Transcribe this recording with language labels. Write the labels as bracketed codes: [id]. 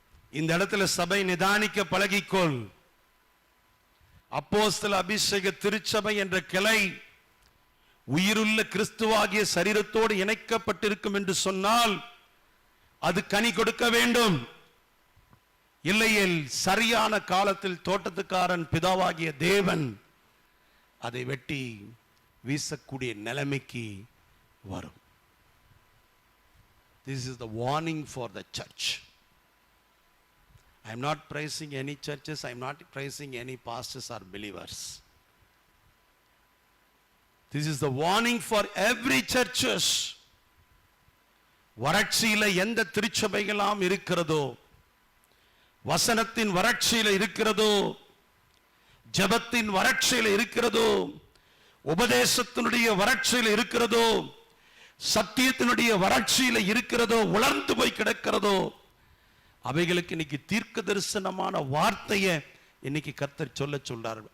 [ta] இந்த இடத்துல சபை நிதானிக்க பழகிக்கொள். அப்போஸ்தல அபிஷேக திருச்சபை என்ற கிளை உயிருள்ள கிறிஸ்துவாகிய சரீரத்தோடு இணைக்கப்பட்டிருக்கும் என்று சொன்னால் அது கனி கொடுக்க வேண்டும். இல்லையேல் சரியான காலத்தில் தோட்டத்துக்காரன் பிதாவாகிய தேவன் அதை வெட்டி வீசக்கூடிய நிலைமைக்கு வரும். [en] This is the warning for the church. I am not praising any churches, I am not praising any pastors or believers. This is the warning for every churches. [ta] வறட்சியில எந்த திருச்சபைகளாம் இருக்கிறதோ, வசனத்தின் வறட்சியில இருக்கிறதோ, ஜெபத்தின் வறட்சியில இருக்கிறதோ, உபதேசத்தினுடைய வறட்சியில இருக்கிறதோ, சத்தியத்தினுடைய வறட்சியில இருக்கிறதோ, உலர்ந்து போய் கிடக்கிறதோ, அவைகளுக்கு இன்னைக்கு தீர்க்க தரிசனமான வார்த்தையை இன்னைக்கு கர்த்தர் சொல்றார்.